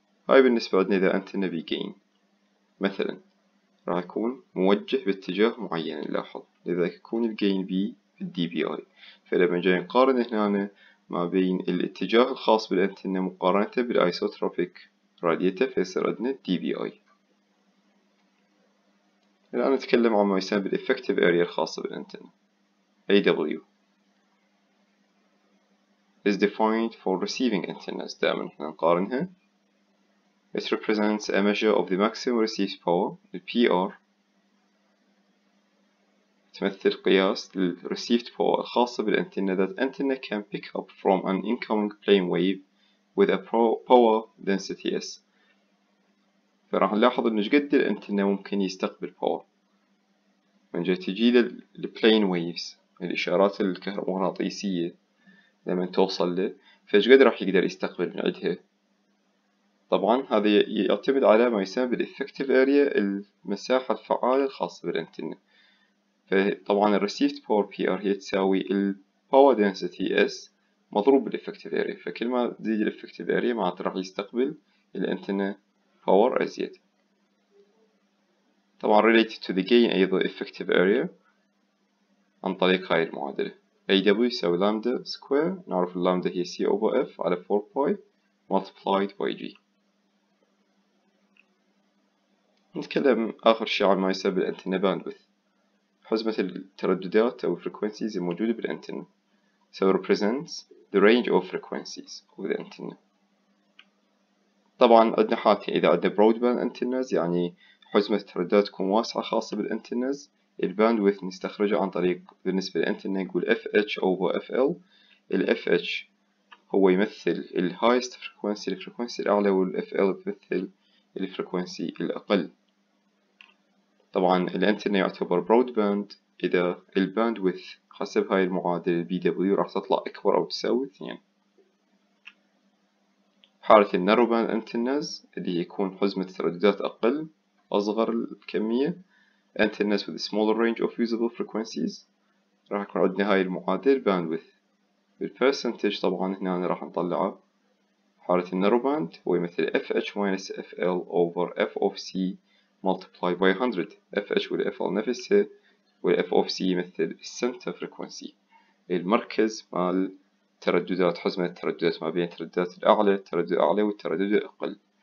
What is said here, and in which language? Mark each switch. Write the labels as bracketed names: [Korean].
[Arabic] هاي بالنسبة عندنا إذا أنتنا بي gain. مثلا راح يكون موجه باتجاه معين نلاحظ، لذلك يكون الجين بي بالدي بي اي. فلما جاي نقارن هنا ما بين الاتجاه الخاص بالانتنة مقارنة بالايسوتروبيك راديتر فيصير عندنا دي بي اي. الآن نتكلم عن ما يسمى بالإفكتيف اريا الخاصة بالانتنة. [English] AW is defined for receiving antennas. [Arabic] دائما احنا نقارنها. [English] It represents a measure of the maximum received power PR، تمثل قياس لل received power الخاصة بالانتنة that antenna can pick up from an incoming plane wave with a power density S. [Arabic] فراح نلاحظ إنه شقد الانتنة ممكن يستقبل power من جاي تجي للplane waves الإشارات الكهرومغناطيسية لما توصل له، فشقد راح يقدر يستقبل من عندها. طبعا هذا يعتمد على ما يسمى بالإفكتيف اريا المساحة الفعالة الخاصة بالانتنة. فطبعا ال received power PR هي تساوي ال power density S مضروب بال effective area، فكل ما تزيد ال effective area معناته راح يستقبل الانتنة power أزيد. طبعا related to the gain أيضا effective area عن طريق هاي المعادلة AW يساوي lambda square، نعرف اللامدا هي C over F على 4 pi multiplied by G. نتكلم آخر شيء عن ما يسمى بالانتنة bandwidth، حزمة الترددات أو frequencies الموجودة بالانتنة. [English] So represents the range of frequencies of the antenna. [Arabic] طبعا عندنا حالتين، إذا عندنا broadband antennas يعني حزمة الترددات تكون واسعة خاصة بالانتنز، الباندويث نستخرجه عن طريق بالنسبة للانتنة نقول FH over FL. ال FH هو يمثل ال highest frequency الفريكونسي الأعلى، وال FL يمثل الفريكونسي الأقل. طبعا الانتنة يعتبر broadband إذا الباندويث حسب هاي المعادلة BW راح تطلع أكبر أو تساوي 2. حالة النارو باند انتنز اللي يكون حزمة الترددات أقل أصغر الكمية [English] antennas with a smaller range of usable frequencies راح يكون عندنا هاي المعادل bandwidth. [Arabic] بالpercentage طبعا هنا راح نطلعه حالة النارو باند هو يمثل FH minus FL over F of C multiplied by 100. FH وال FL نفسها وال F of C يمثل center frequency المركز مال ترددات حزمة الترددات ما بين الترددات الأعلى التردد الأعلى والتردد الأقل.